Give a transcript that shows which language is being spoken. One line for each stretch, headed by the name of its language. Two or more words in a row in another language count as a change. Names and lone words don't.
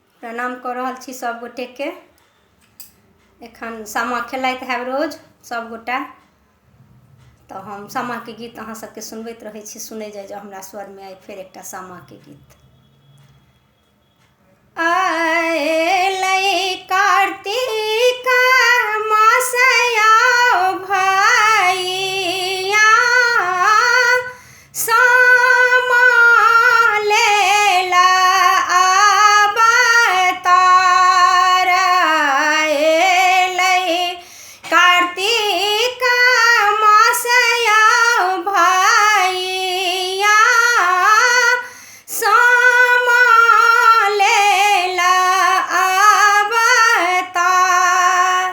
Maithili: प्रणाम कर रहल छी सब गोटे के। एखन सामा खेलाइत है रोज सब गोटा, तो हम सामा के गीत अहाँ सबके सुनबैत रहे छी। सुनै जाय जो हमरा स्वर में आइ फेर एकटा सामा के गीत। आएलै कार्तिक मासया भैया, सामा लेला अवतार। आएलै कार्तिक मासया भैया, सामा लेला अवतार।